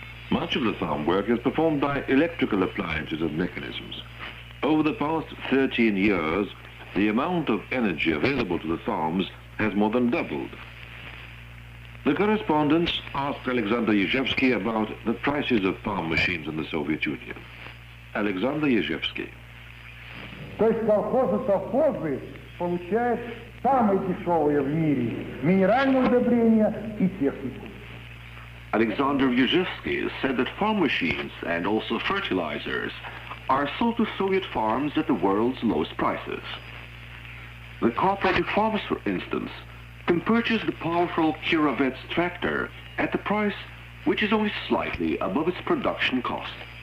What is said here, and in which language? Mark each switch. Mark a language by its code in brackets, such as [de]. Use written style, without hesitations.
[en] Much of the farm work is performed by electrical appliances and mechanisms. Over the past 13 years, the amount of energy available to the farms has more than doubled. The correspondents asked Alexander Yezhevsky about the prices of farm machines in the Soviet Union. Alexander Yezhevsky. [ru] То есть колхозы получают самые дешевые в мире минеральные удобрения и технику. [en] Alexander Yezhevsky said that farm machines and also fertilizers are sold to Soviet farms at the world's lowest prices. The cooperative farmers, for instance, can purchase the powerful Kirovets tractor at the price which is only slightly above its production cost.